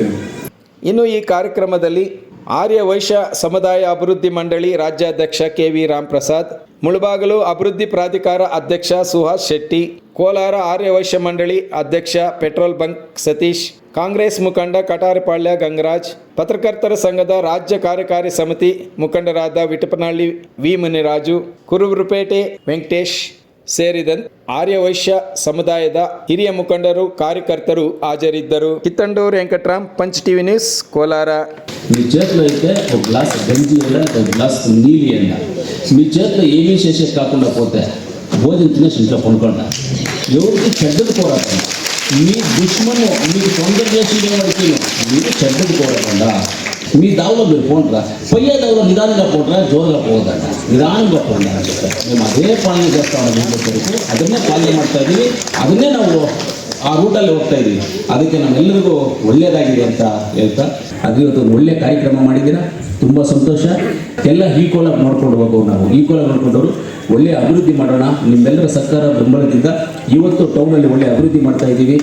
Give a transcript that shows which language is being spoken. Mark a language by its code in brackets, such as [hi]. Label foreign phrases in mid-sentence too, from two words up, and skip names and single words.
[kn] ಇನ್ನು ಈ ಕಾರ್ಯಕ್ರಮದಲ್ಲಿ ಆರ್ಯ ವೈಶ್ಯ ಸಮುದಾಯ ಅಭಿವೃದ್ಧಿ ಮಂಡಳಿ ರಾಜ್ಯಾಧ್ಯಕ್ಷ KV ರಾಮಪ್ರಸಾದ್, ಮುಳಬಾಗಿಲು ಅಭಿವೃದ್ಧಿ ಪ್ರಾಧಿಕಾರ ಅಧ್ಯಕ್ಷ ಸುಹಾಸ್ ಶೆಟ್ಟಿ, ಕೋಲಾರ ಆರ್ಯ ವೈಶ್ಯ ಮಂಡಳಿ ಅಧ್ಯಕ್ಷ ಪೆಟ್ರೋಲ್ ಬಂಕ್ ಸತೀಶ್, ಕಾಂಗ್ರೆಸ್ ಮುಖಂಡ ಕಟಾರಿಪಾಳ್ಯ ಗಂಗರಾಜ್, ಪತ್ರಕರ್ತರ ಸಂಘದ ರಾಜ್ಯ ಕಾರ್ಯಕಾರಿ ಸಮಿತಿ ಮುಖಂಡರಾದ ವಿಟಪನಹಳ್ಳಿ ವಿ ಮುನಿರಾಜು, ಕುರುಬರುಪೇಟೆ ವೆಂಕಟೇಶ್ ಸೇರಿದಂತೆ ಆರ್ಯ ವೈಶ್ಯ ಸಮುದಾಯದ ಹಿರಿಯ ಮುಖಂಡರು ಕಾರ್ಯಕರ್ತರು ಹಾಜರಿದ್ದರು. ಕಿತ್ತಂಡೂರು ವೆಂಕಟರಾಮ್, ಪಂಚ್ TV ನ್ಯೂಸ್, కోలార. [te] మీ చేతిలో అయితే ఒక గ్లాస్ గంజి ఎండ, ఒక గ్లాస్ నీలి ఎండ. మీ చేతిలో ఏమీ చేసేది కాకుండా పోతే భోజనం తినేసి ఇంట్లో కొనుక్కోండి. ఎవరికి చెడ్డది కోరకండి. మీ దుష్మను మీకు తొందర చేసేవాడికి మీరు చెడ్డది కోరకుండా మీ దావలో మీరు పోంటారా, పోయే దావలో నిదానంగా పోంటారా, జోరుగా పోవద్దంట, నిదానంగా పోండి అని చెప్తారు. మేము అదే [kn] ಪಾಲನೆ ಚೇಸ್ತಾ ಇದ್ದೀವಿ ಕೊರಕು, ಅದನ್ನೇ ಪಾಲನೆ ಮಾಡ್ತಾ ಇದ್ದೀವಿ, ಅದನ್ನೇ ನಾವು ಆ ರೂಟಲ್ಲಿ ಹೋಗ್ತಾ ಇದ್ದೀವಿ. ಅದಕ್ಕೆ ನಮ್ಮೆಲ್ಲರಿಗೂ ಒಳ್ಳೆಯದಾಗಿದೆ ಅಂತ ಹೇಳ್ತಾ, ಅದು ಇವತ್ತು ಒಂದು ಒಳ್ಳೆಯ ಕಾರ್ಯಕ್ರಮ ಮಾಡಿದ್ದೀರಾ, ತುಂಬ ಸಂತೋಷ. ಎಲ್ಲ ಈಕ್ವಲ್ ಆಗಿ ನೋಡ್ಕೊಂಡು ಹೋಗೋರು, ನಾವು ಈಕ್ವಲ್ ಆಗಿ ನೋಡ್ಕೊಂಡವರು ಒಳ್ಳೆಯ ಅಭಿವೃದ್ಧಿ ಮಾಡೋಣ. ನಿಮ್ಮೆಲ್ಲರ ಸರ್ಕಾರ ಬೆಂಬಲದಿಂದ ಇವತ್ತು ಟೌನಲ್ಲಿ ಒಳ್ಳೆಯ ಅಭಿವೃದ್ಧಿ ಮಾಡ್ತಾ ಇದ್ದೀವಿ.